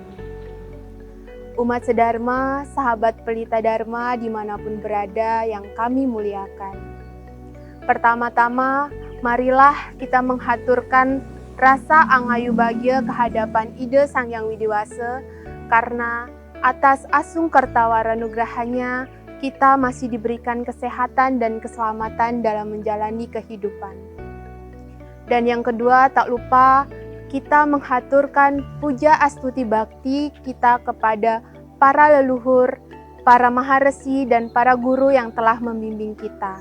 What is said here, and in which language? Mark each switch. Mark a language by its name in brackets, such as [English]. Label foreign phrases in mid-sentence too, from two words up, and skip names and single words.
[Indonesian] Umat sedharma, sahabat pelita dharma dimanapun berada yang kami muliakan. Pertama-tama, marilah kita menghaturkan rasa angayu bahagia kehadapan Ide Sang Hyang Widiwasa, karena atas asung kertawara nugrahanya, kita masih diberikan kesehatan dan keselamatan dalam menjalani kehidupan. Dan yang kedua, tak lupa kita menghaturkan puja astuti bakti kita kepada para leluhur, para maharesi, dan para guru yang telah membimbing kita.